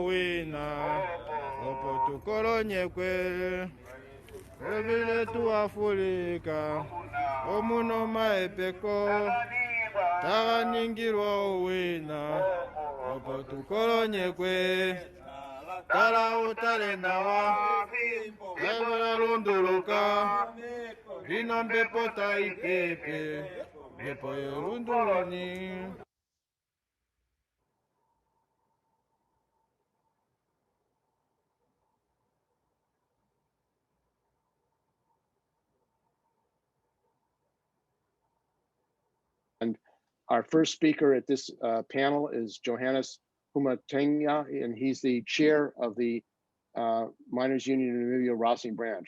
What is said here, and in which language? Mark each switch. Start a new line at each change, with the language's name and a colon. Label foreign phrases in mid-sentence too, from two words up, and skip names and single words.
Ndonga: owina opo tukolonyekwe Evile tuafulika omuno maepeko taganingirwa owina opo tukolonyekwe tala utale nawa evela lunduluka lina mpepo taipepe mpepo yelundulani.
English: Our first speaker at this panel is Johannes Humatenya, and he's the chair of the Miners Union in Namibia Rossing branch.